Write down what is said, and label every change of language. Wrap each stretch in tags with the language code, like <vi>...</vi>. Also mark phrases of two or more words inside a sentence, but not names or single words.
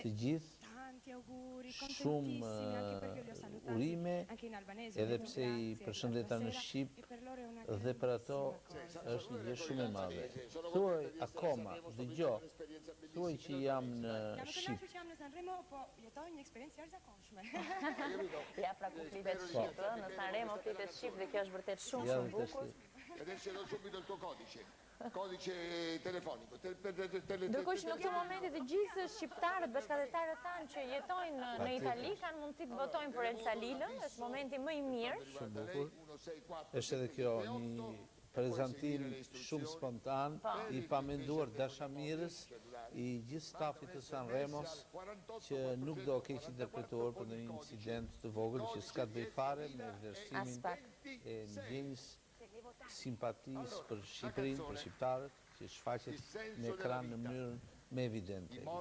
<sq>Të gjithë shumë urime, edhe pse i përshëndeta në Shqip, dhe për ato është një gjë shumë e madhe. Thuaj akoma, dëgjoj, thuaj që jam në Shqip. Që jam në Sanremo, po jetoj një eksperiencë jashtëzakonshme. Ja, pra ku flitet Shqip, në Sanremo flitet Shqip dhe kjo është vërtet shumë bukur.</sq> <it>Adesso do subito il tuo codice telefonico.</it> <sq>Ndërkohë që në këtë moment të gjithë shqiptarët, bashkëdhetarët tanë që jetojnë në Itali kanë mundësi të votojnë për Elsa Lilën, është momenti më i mirë. Shumë bukur. Është edhe kjo një prezantim shumë spontan, i pamenduar dashamirës i gjithë stafit të Sanremos, që nuk do keq interpretuar për një incident të vogël që s'ka të bëjë fare me vlerësimin e ndjenjës simpatisë për Shqipërinë, për shqiptarët, që shfaqet në ekran në mënyrën më evidente.</sq>